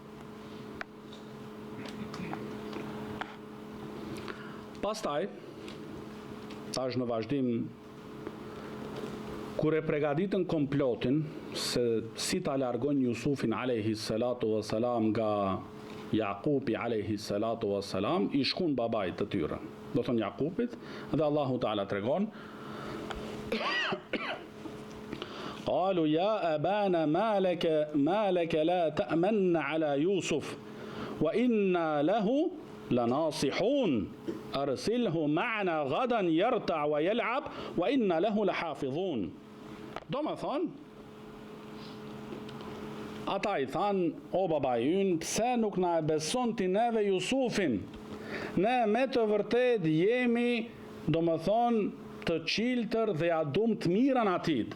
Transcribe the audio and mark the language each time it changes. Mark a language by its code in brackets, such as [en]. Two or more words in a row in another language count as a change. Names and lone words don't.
[sq] Pastaj, tash në vazhdim, kur e pregaditën komplotin se si ta largon Jusufin [ar] عليه الصلاة والسلام [sq] nga Jakubi [ar] عليه الصلاة والسلام, [sq] I shkun babait të tyre. Do thonë Jakubit, dhe [ar] الله تعالى [sq] tregon [ar] قالوا يا أبانا ما لك لا تأمنا على يوسف وإنا له لناصحون أرسله معنا غدا يرتع ويلعب وإنا له لحافظون. [sq] Do më thonë ata I thanë, o baba ynë, pse nuk na e beson ti neve Jusufin? Ne me të vërtet jemi, do më thonë, të qiltër dhe ja dum të miran atit.